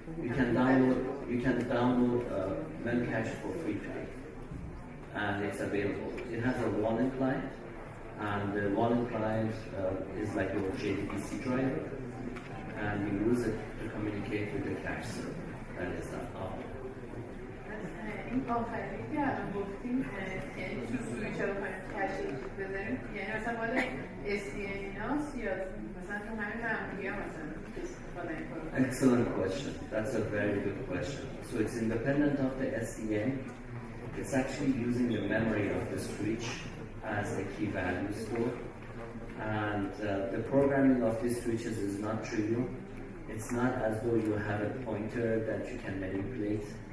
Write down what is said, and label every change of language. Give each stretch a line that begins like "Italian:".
English: You can download memcache for free today, and it's available. It has a wallet client, and the wallet client is like your JDBC driver, and you use it to communicate with the cache server. That is that option.
Persian: این آخری که الان گفتیم یعنی تو سویچ رو کشش بذاریم یعنی مثلا مال SDN ایناست یا مثلا تو همین معمولی ها مثلا استفاده میکنیم.
English: Excellent question. That's a very good question. So it's independent of the SDN. It's actually using the memory of the switch as a key value store. And the programming of these switches is not trivial. It's not as though you have a pointer that you can manipulate.